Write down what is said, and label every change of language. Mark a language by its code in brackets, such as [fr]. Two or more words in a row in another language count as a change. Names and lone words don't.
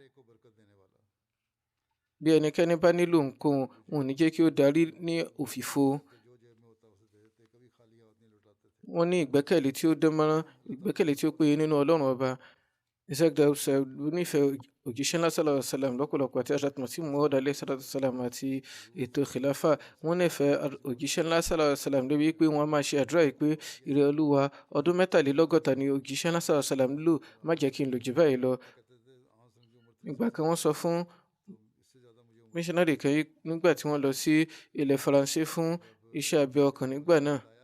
[yo] Bí ẹnikẹ́ni bá nílò nǹkan, wọn ò ní jẹ́ kí ó darí ní òfìfo. Wọ́n ní ìgbẹ́kẹ̀lé tí ó dánmọ́rán, ìgbẹ́kẹ̀lé tí ó péye nínú Ọlọ́run Ọba. Isaac Dawud nífẹ̀ẹ́ òjíṣẹ́ ńlá [ar] صلى الله عليه وسلم [yo] lọ́pọ̀lọpọ̀, àti Hazrat Masih Maud [ar] عليه الصلاة والسلام [yo] àti ètò khilafa. Wọ́n nífẹ̀ẹ́ òjíṣẹ́ ńlá [ar] صلى الله عليه وسلم [yo] débi pé wọ́n máa ṣe àdúrà yìí pé ìrẹ́ Olúwa, ọdún 43 ni òjíṣẹ́ ńlá [ar] صلى الله عليه وسلم [yo] lò, má jẹ́ kí n lò jù báyìí lọ. Ìgbà kan wọ́n sọ fún missionary kan nígbà tí wọ́n lọ sí ilẹ̀ Faransé fún iṣẹ́ abẹ ọkàn nígbà náà.